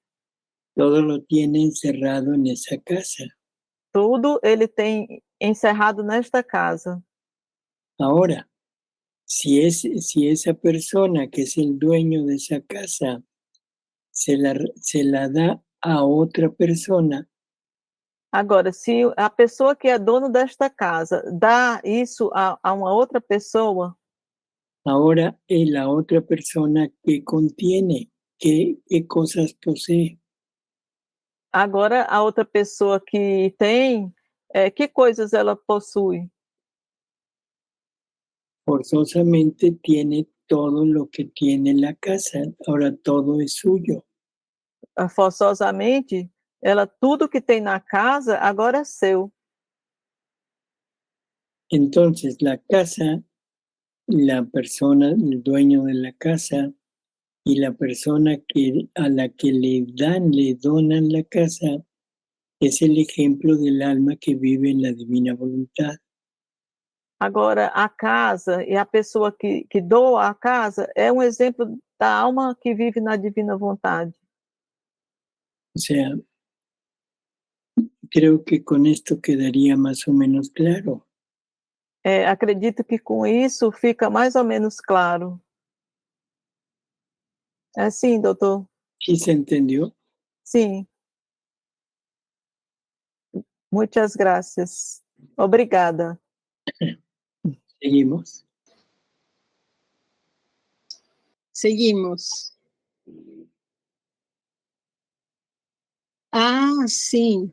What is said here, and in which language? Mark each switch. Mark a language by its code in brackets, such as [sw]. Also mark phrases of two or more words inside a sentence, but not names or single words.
[es] Todo lo tiene encerrado en esa casa. [pt] Tudo ele tem encerrado nesta casa. [es] Ahora, si esa persona que es el dueño de esa casa se la da a otra persona, [pt] Agora, se a pessoa que é dono desta casa dá isso a uma outra pessoa, [es] ahora la otra persona que contiene, qué cosas posee. [pt] agora a outra pessoa que tem, que coisas ela possui? [es] Forzosamente tiene todo lo que tiene la casa, ahora todo es suyo. [pt] Forçosamente, ela tudo que tem na casa agora é seu. [es] Entonces la casa, la persona, el dueño de la casa y la persona a la que le donan la casa, es el ejemplo del alma que vive en la divina voluntad. [pt] Agora, a casa e a pessoa que doa a casa é um exemplo da alma que vive na divina vontade. [es] O sea, creo que con esto quedaría más o menos claro. [pt] Acredito que com isso fica mais ou menos claro. É sim, doutor? [es] ¿Sí se entendió? [pt] Sim. Muitas graças. Obrigada. Seguimos. Seguimos. Ah, sim.